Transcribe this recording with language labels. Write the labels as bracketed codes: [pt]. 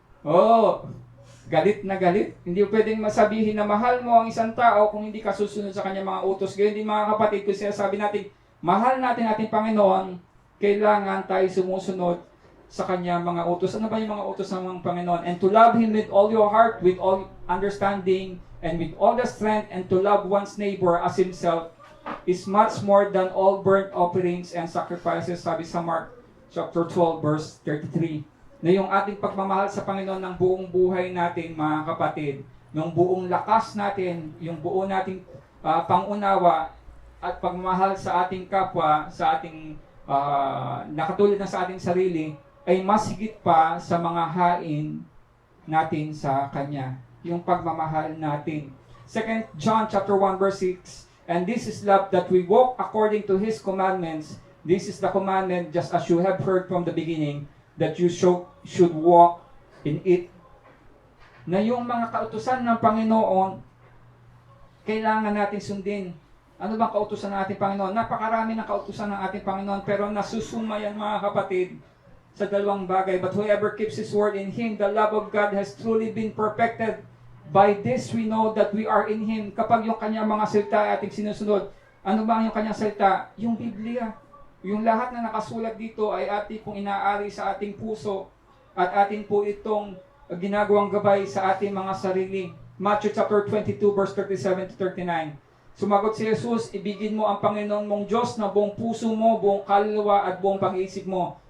[tl] Oh, galit na galit. Hindi pwedeng masabihin na mahal mo ang isang tao kung hindi ka susunod sa kanyang mga utos. Ganyan din mga kapatid, kung sinasabi natin, mahal natin ating Panginoon, kailangan tayo sumusunod sa kanyang mga utos. Ano ba yung mga utos ng Panginoon? [en] And to love Him with all your heart, with all understanding, and with all the strength, and to love one's neighbor as himself is much more than all burnt offerings and sacrifices. [tl] Sabi sa Mark chapter 12 verse 33. Na yung ating pagmamahal sa Panginoon ng buong buhay natin, mga kapatid, ng buong lakas natin, yung buo nating pangunawa at pagmamahal sa ating kapwa, sa ating nakatulad na sa ating sarili, ay mas higit pa sa mga hain natin sa Kanya. Yung pagmamahal natin. [en] 2 John chapter 1 verse 6, and this is love, that we walk according to His commandments. This is the commandment, just as you have heard from the beginning, that you should walk in it. [tl] Na yung mga kautusan ng Panginoon, kailangan natin sundin. Ano bang kautusan ng ating Panginoon? Napakarami ng kautusan ng ating Panginoon, pero nasusuma yan mga kapatid sa dalawang bagay. [en] But whoever keeps His word, in Him the love of God has truly been perfected. By this we know that we are in Him. [tl] Kapag yung kanyang mga salita ay ating sinusunod, ano ba yung kanyang salita? Yung Biblia. Yung lahat na nakasulat dito ay ating pong inaari sa ating puso at ating po itong ginagawang gabay sa ating mga sarili. Matthew chapter 22 verse 37 to 39. Sumagot si Jesus, ibigin mo ang Panginoon mong Diyos na buong puso mo, buong kaluluwa at buong pag-iisip mo.